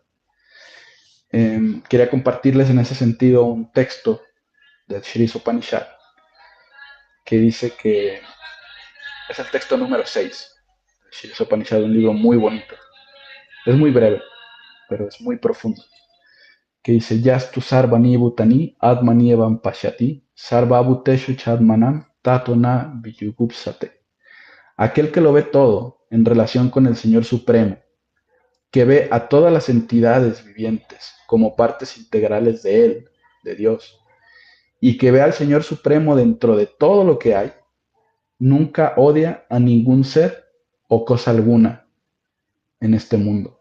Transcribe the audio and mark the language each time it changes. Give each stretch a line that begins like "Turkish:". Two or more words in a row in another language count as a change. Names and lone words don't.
Spanish: Quería compartirles en ese sentido un texto del Sri Upanishad que dice que es el texto número 6. El Sri Upanishad es un libro muy bonito. Es muy breve, pero es muy profundo. Que dice,
Sanskrit: यस्तु सर्वाणि भूतानि आत्मनि एवं पश्यति सर्व भूतेषु चात्मानं ततो न विजुगुप्सते.
Spanish: Aquel que lo ve todo en relación con el Señor Supremo, que ve a todas las entidades vivientes como partes integrales de Él, de Dios, y que ve al Señor Supremo dentro de todo lo que hay, nunca odia a ningún ser o cosa alguna en este mundo.